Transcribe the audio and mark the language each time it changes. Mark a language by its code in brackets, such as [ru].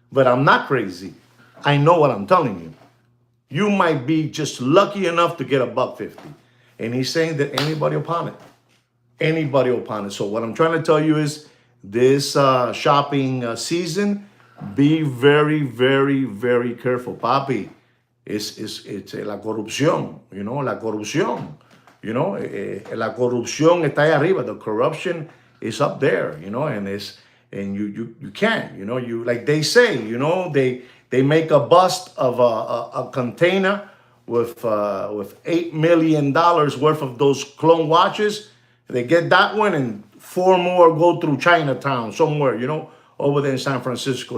[en] But I'm not crazy. I know what I'm telling you. You might be just lucky enough to get $150. And he's saying that anybody will pawn it. Anybody will pawn it. So what I'm trying to tell you is this shopping season, be very, very, very careful. [es] Papi, it's la corrupción, la corrupción. La corrupción está ahí arriba. [en] The corruption is up there, and you can't, you like they say, they make a bust of a container with $8 million worth of those clone watches. They get that one, and 4 more go through Chinatown somewhere, over there in San Francisco.